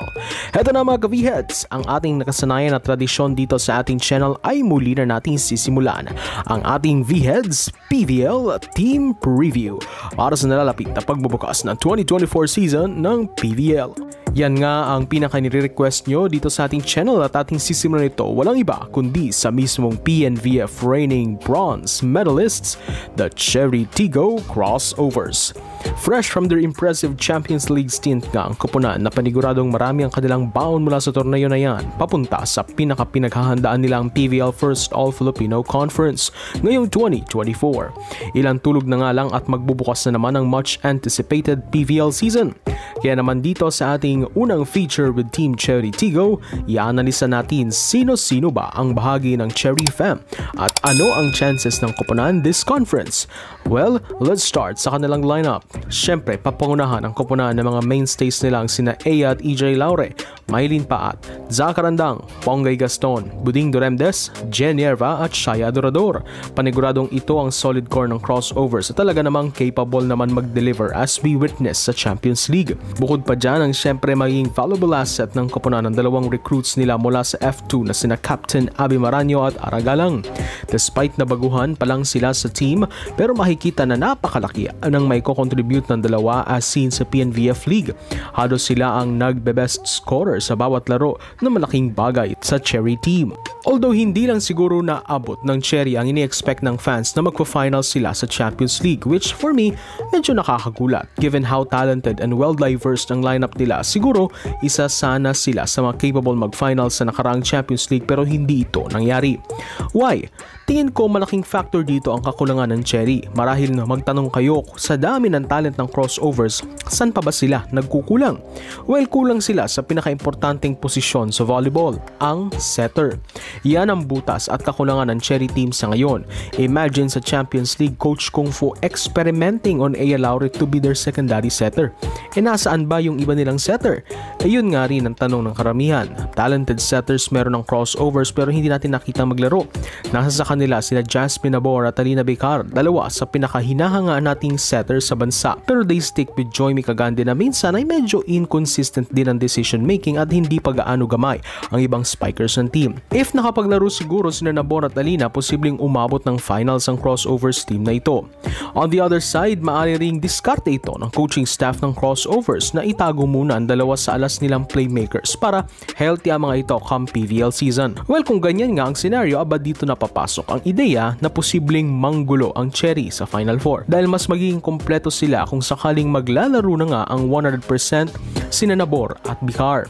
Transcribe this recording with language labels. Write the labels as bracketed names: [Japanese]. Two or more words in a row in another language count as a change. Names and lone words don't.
[Filipino] Heto na mga kaviads, ang ating nakasanayan na tradisyon dito sa ating channel ay muli na natin sisimulan. Ang ating VHeads PVL Team Preview para sa nalalapit na pagbubukas ng 2024 season ng PVL. Yan nga ang pinaka-nire-request nyo dito sa ating channel at ating sisimulan ito walang iba kundi sa mismong PNVF [English] reigning bronze medalists, [Filipino] the Cherry Tigo Crossovers. [English] Fresh from their impressive Champions League stint [Filipino] nga ang koponan na paniguradong marami ang kanilang baon mula sa torneo na yan papunta sa pinaka-pinaghahandaan nilang PVL First All-Filipino Conference ngayong 2024. Ilang tulog na nga lang at magbubukas na naman ang [English] much-anticipated PVL season. [Filipino] Kaya naman dito sa ating unang [English] feature with [Filipino] Team Cherry Tigo, i-analisa natin sino-sino ba ang bahagi ng Cherry Fam at ano ang chances ng koponan [English] this conference. Well, let's start [Filipino] sa kanilang lineup. Siyempre, papangunahan ang koponan ng mga mainstays nilang sina Ea at EJ Laure, Maylin Paat, Zach Arandang, Ponggay Gaston, Buding Duremdes, Jen Yerva at Shaya Adorador. Paniguradong ito ang [English] solid core [Filipino] ng crossovers at talaga namang capable naman mag-deliver [English] as we witness [Filipino] sa Champions League. Bukod pa dyan ang siyempre magiging [English] valuable asset [Filipino] ng koponan ng dalawang recruits nila mula sa F2 na sina Captain Abi Maranyo at Aragalang. Despite na baguhan pa lang sila sa team, pero makikita na napakalaki ang may ko-contribute ng dalawa [English] as seen [Filipino] sa PNVF League. Halos sila ang nagbe-best scorer sa bawat laro na malaking bagay sa Cherry team. Although hindi lang siguro naabot ng Cherry ang ini-expect ng fans na magpa-final sila sa Champions League, [English] which for me [Filipino] medyo nakakagulat [English] given how talented and well-diverse [Filipino] ang lineup nila. Siguro isa sana sila sa mga capable mag-final sa nakaraang Champions League pero hindi ito nangyari. [English] Why? [Filipino] Tingin ko malaking factor dito ang kakulangan ng Cherry. Marahil na magtanong kayo sa dami ng talent ng crossovers, saan pa ba sila nagkukulang? Well, kulang sila sa pinaka-importanteng posisyon sa volleyball, ang setter. Yan ang butas at kakulangan ng Cherry team sa ngayon. [English] Imagine sa Champions League, Coach Kung Fu experimenting on Ea Laure to be their secondary setter. [Filipino] E nasaan ba yung iba nilang setter? Ayun nga rin ang tanong ng karamihan. [English] Talented setters [Filipino] meron ng crossovers pero hindi natin nakita maglaro. Nasa sa kanila sila Jasmine Abor at Alina Becar, dalawa sa pinakahinahangaan nating setters sa bansa. Pero [English] they stick with [Filipino] Joymi Cagande na minsan ay medyo inconsistent din ang [English] decision making [Filipino] at hindi pa gaano gamay ang ibang spikers ng team. If nakapaglaro siguro sina Nabor at Alina, posibleng umabot ng finals ang crossovers team na ito. [English] On the other side, [Filipino] maaari ring diskarte ito ng coaching staff ng crossovers na itago muna ang dalawa sa alas nilang playmakers para healthy ang mga ito [English] come PVL season. [Filipino] Well, kung ganyan nga ang scenario, aba dito napapasok ang ideya na posibleng manggulo ang Cherry sa Final Four dahil mas magiging kompleto sila kung sakaling maglalaro na nga ang 100% sina Nabor at Becar.